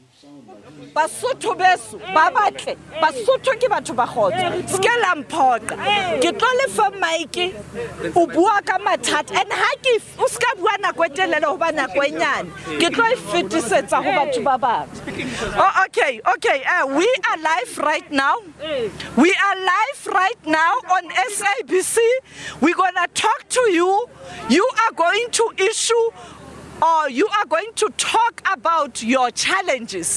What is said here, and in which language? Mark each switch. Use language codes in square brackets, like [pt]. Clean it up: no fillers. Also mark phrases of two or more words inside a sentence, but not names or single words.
[st] Basotho beso ba batle Basotho ke batho ba khotso ske la mphoqa ke tlo le fa mic o bua ka mathata and ha ke o ska bua nako etelele ho ba nako enyane ke tlo e fetisetsa ho batho ba bang. [en] Oh, okay, we are live right now. We are live right now on SABC. We're going to talk to you. You are going to issue or you are going to talk about your challenges.